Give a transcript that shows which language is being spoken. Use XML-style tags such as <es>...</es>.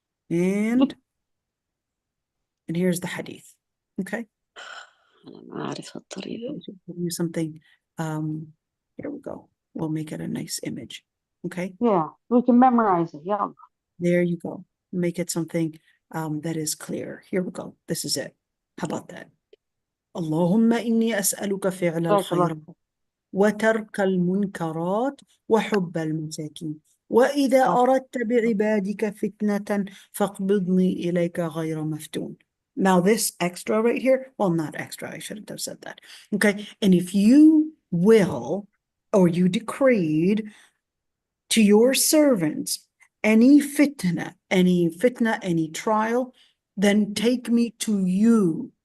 <en>And here's the hadith. Okay.</en> <ar>أنا ما أعرف الطريقة.</ar> <en>Give you something. Here we go. We'll make it a nice image. Okay. Yeah, we can memorize it. Yeah. There you go. Make it something that is clear. Here we go. This is it. How about that?</en> <ar>Allahumma inni as'aluka fi'l al-khayrat وترك المنكرات وحب المساكين وإذا أردت بعبادك فتنة فاقبضني إليك غير مفتون.</ar> <en>Now this extra right here, well, not extra, I shouldn't have said that. Okay, and if you will, or you decreed to your servants any fitna, any trial, then take me to you.</en>